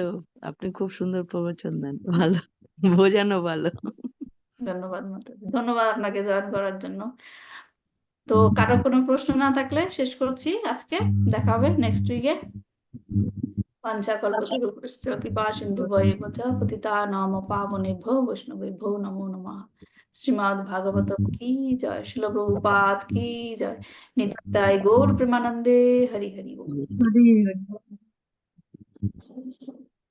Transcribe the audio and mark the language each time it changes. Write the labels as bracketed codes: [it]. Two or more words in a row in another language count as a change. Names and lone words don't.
[bn] আপনি খুব সুন্দর প্রবচন দেন, ভালো বোঝানো ভালো। ধন্যবাদ মাতাজি, ধন্যবাদ আপনাকে জয়েন করার জন্য। তো কারো কোনো প্রশ্ন না থাকলে শেষ করছি আজকে, দেখা হবে নেক্সট উইকে। [sa] পঞ্চাকল্পতরুভ্যশ্চ কৃপা সিন্ধুভ্যেব চ পতিতানাং পাবনেভ্যো বৈষ্ণবেভ্যো নমো নমঃ। [bn] শ্রীমদ্ ভাগবতম কি জয়, শিল প্রভুপাদ কি জয়, নিত্যাই গৌর প্রেমানন্দে, হরি হরি বল। হরি হরি।